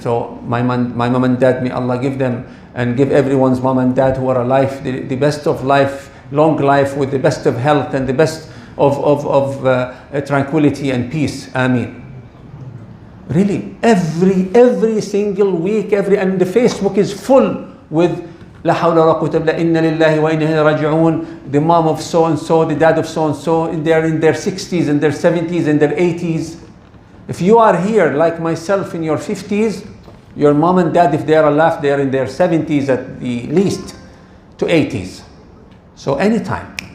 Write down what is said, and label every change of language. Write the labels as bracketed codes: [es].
[en] So my mom and dad, may Allah give them and give everyone's mom and dad who are alive the best of life, long life, with the best of health and the best of tranquility and peace. Ameen. Really, every single week, and the Facebook is full with [ar] لا حول ولا قوة إلا إن لله وإنا إليه راجعون. [en] The mom of so and so, the dad of so and so, they're in their 60s and their 70s and their 80s. If you are here like myself in your 50s, your mom and dad, if they are alive, they are in their 70s at the least to 80s. So anytime.